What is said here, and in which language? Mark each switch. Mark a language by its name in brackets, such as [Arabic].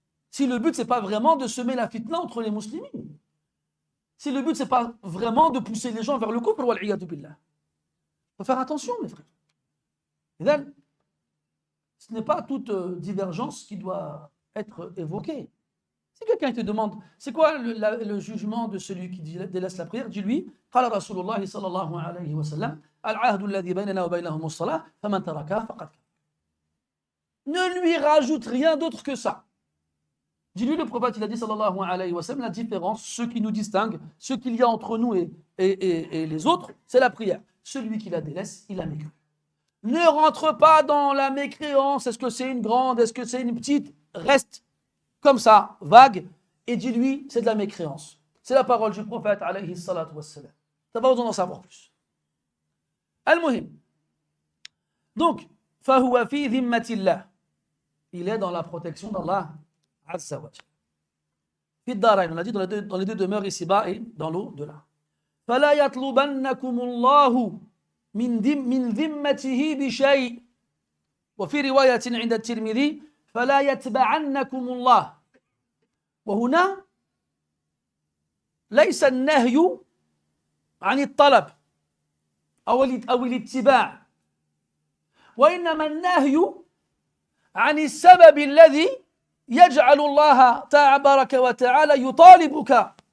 [French] Si le but, ce n'est pas vraiment de semer la fitna entre les musulmans. Si le but, ce n'est pas vraiment de pousser les gens vers le kufr, wal-iyadu billah. Il faut faire attention, mes frères. Et là, ce n'est pas toute divergence qui doit être évoquée. Si quelqu'un te demande, c'est quoi le jugement de celui qui délaisse la prière, dis-lui, [Arabic] قال رسول الله صلى الله عليه وسلم العهد الذي بيننا وبينهم الصلاة فمن تركها فقد كفر. [French] Ne lui rajoute rien d'autre que ça. Dis-lui, le prophète, il a dit, sallallahu alayhi wa sallam, la différence, ce qui nous distingue, ce qu'il y a entre nous et les autres, c'est la prière. Celui qui la délaisse, il a mécru. Ne rentre pas dans la mécréance, est-ce que c'est une grande, est-ce que c'est une petite, reste comme ça, vague, et dis-lui, c'est de la mécréance. C'est la parole du prophète, alayhi salatu wassalam. Tu n'as pas besoin d'en savoir plus. [Arabic] Al-Muhim. Donc, فَهُوَ فِي ذِمَّةِ اللَّهِ. [French] Il est dans la protection d'Allah, azza wa jalla. Fi ad-darain, on a dit dans les deux demeures ici-bas et dans l'au-delà. [Arabic] فَلَا يَطْلُبَنَّكُمُ اللَّهُ من ذمته بشيء وفي رواية عند الترمذي فلا يتبعنكم الله وهنا ليس النهي عن الطلب أو الاتباع وإنما النهي عن السبب الذي يجعل الله تبارك وتعالى يطالبك